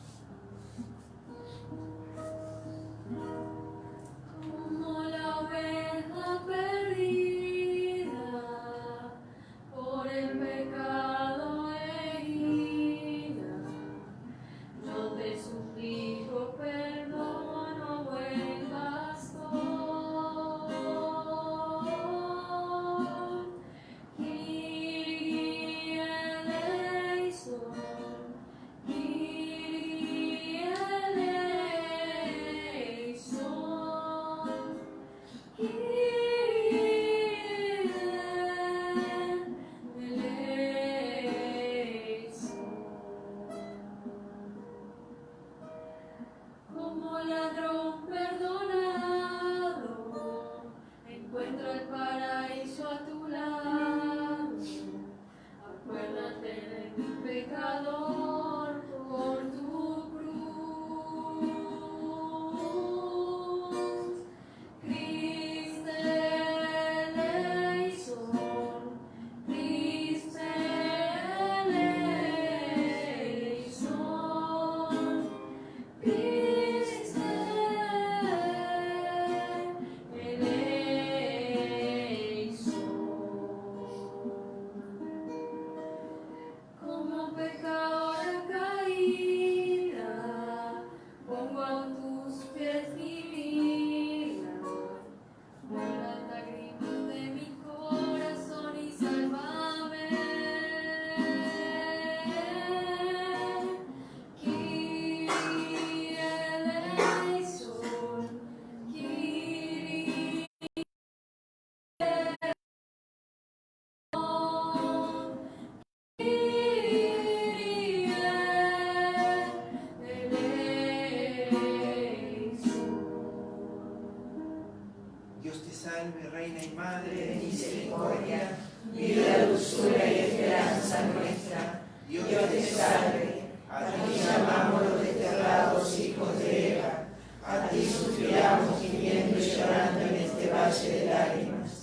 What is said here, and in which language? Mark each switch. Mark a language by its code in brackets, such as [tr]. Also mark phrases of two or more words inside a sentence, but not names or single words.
[es] Como la oveja perdida por el pecado herida, yo te suplico perdón, oh buen pastor. [el] Kyrie eleison, Kyrie eleison, Kyrie eleison. [es] Como ladrón perdonado, encuentro el paraíso a tu lado. Acuérdate de mi pecador por tu cruz. [el] Christe eleison, Christe eleison, Christe eleison. [es] Como pecadora caída, pongo a tus pies mi vida. Por las lágrimas de mi corazón y sálvame. [el] Kyrie eleison, Kyrie eleison, Kyrie eleison. [es] Dios te salve, Reina y Madre de misericordia, vida, dulzura y esperanza nuestra. Dios te salve, a ti llamamos los desterrados hijos de Eva, a ti suspiramos gimiendo y llorando en este valle de lágrimas.